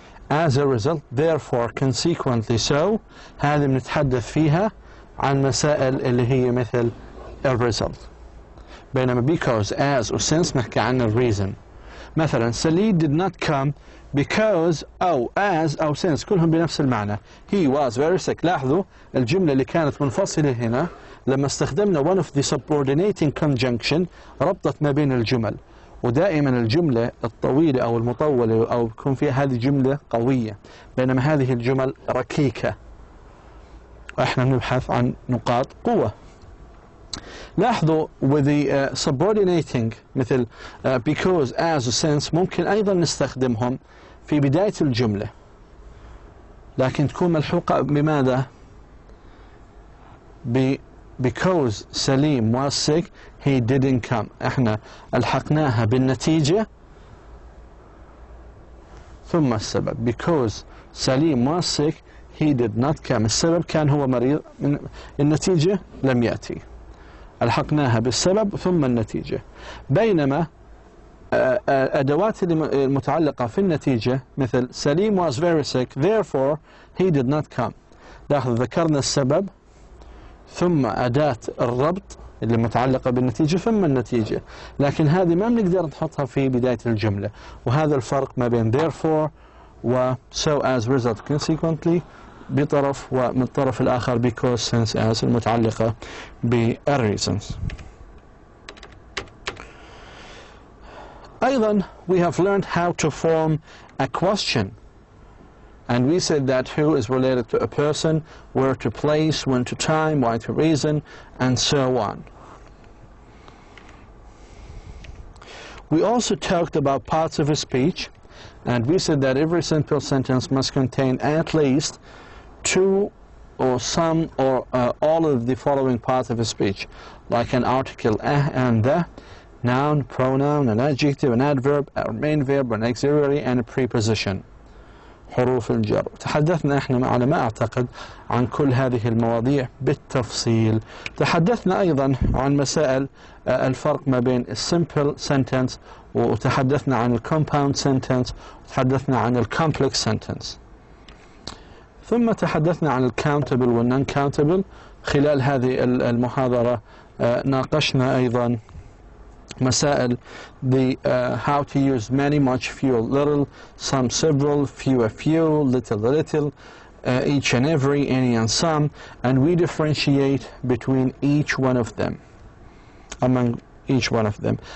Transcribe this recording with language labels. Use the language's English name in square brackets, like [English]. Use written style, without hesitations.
[English] As a result, therefore, consequently, so [Arabic] هذه بنتحدث فيها عن مسائل اللي هي مثل result. بينما because, as و since نحكي عن reason. مثلا [English] Salid did not come because [Arabic] أو as أو since كلهم بنفس المعنى. [English] He was very sick. [Arabic] لاحظوا الجملة اللي كانت منفصلة هنا لما استخدمنا [English] one of the subordinating conjunction [Arabic] ربطت ما بين الجمل. ودائما الجملة الطويلة أو المطولة أو يكون فيها هذه جملة قوية، بينما هذه الجمل ركيكة، وإحنا نبحث عن نقاط قوة. لاحظوا [English] with the subordinating [Arabic] مثل because, as و since ممكن أيضا نستخدمهم في بداية الجملة، لكن تكون ملحوقة بماذا؟ [English] because Salim was sick, he didn't come. [Arabic] احنا الحقناها بالنتيجة ثم السبب. [English] because Salim was sick, he did not come. [Arabic] السبب كان هو مريض، النتيجة لم يأتي. الحقناها بالسبب ثم النتيجة. بينما أدوات المتعلقة في النتيجة مثل [English] Salim was very sick, therefore he did not come. [Arabic] لاحظوا ذكرنا السبب ثم أداة الربط اللي متعلقة بالنتيجة ثم النتيجة، لكن هذه ما بنقدر نحطها في بداية الجملة، وهذا الفرق ما بين therefore و so, as, result, consequently بطرف، ومن الطرف الآخر because, since, as المتعلقة بالreasons. أيضا [English] we have learned how to form a question. And we said that who is related to a person, where to place, when to time, why to reason, and so on. We also talked about parts of a speech, and we said that every simple sentence must contain at least two or some or all of the following parts of a speech, like an article and the, noun, pronoun, an adjective, an adverb, a main verb, an auxiliary, and a preposition. [Arabic] حروف الجر. تحدثنا احنا على ما اعتقد عن كل هذه المواضيع بالتفصيل. تحدثنا ايضا عن مسائل الفرق ما بين السمبل sentence، وتحدثنا عن الكومباوند sentence، وتحدثنا عن الكومبلكس sentence. ثم تحدثنا عن الكاونتبل والنون كاونتبل. خلال هذه المحاضرة ناقشنا ايضا مسائل [English] how to use many, much, few, little, some, several, few, a few, little, little, each and every, any and some, and we differentiate between each one of them, among each one of them.